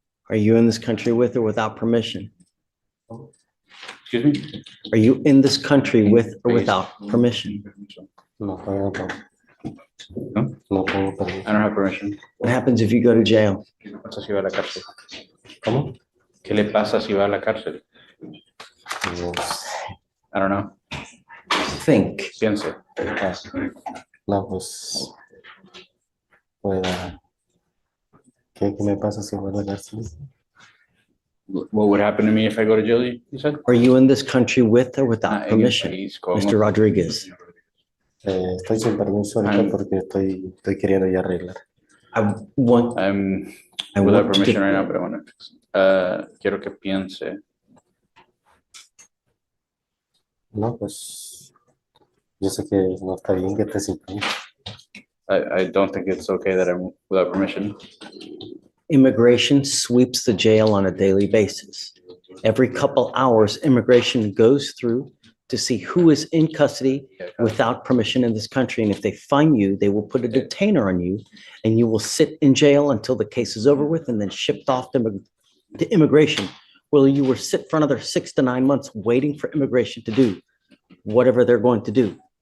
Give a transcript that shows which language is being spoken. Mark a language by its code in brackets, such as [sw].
[en] Are you in this country with or without permission? Excuse me? Are you in this country with or without permission? I don't have permission. What happens if you go to jail? [es] ¿Cómo? ¿Qué le pasa si va a la cárcel? [en] I don't know. Think. [es] Piense. No, pues. ¿Qué me pasa si vuelvo a la cárcel? [en] What would happen to me if I go to jail, you said? Are you in this country with or without [es] En el [en] permission? [es] país, ¿cómo? [en] Mr. Rodriguez, [es] Estoy sin permiso ahorita porque estoy queriendo ya arreglar. [en] I want I'm without permission right now, but I want to fix it. [es] Quiero que piense. No, pues. Yo sé que no está bien que esté sin permiso. [en] I don't think it's okay that I'm without permission. Immigration sweeps the jail on a daily basis. Every couple hours, immigration goes through to see who is in custody without permission in this country. And if they find you, they will put a detainer on you and you will sit in jail until the case is over with and then shipped off to immigration, where you will sit for another 6 to 9 months waiting for immigration to do whatever they're going to do.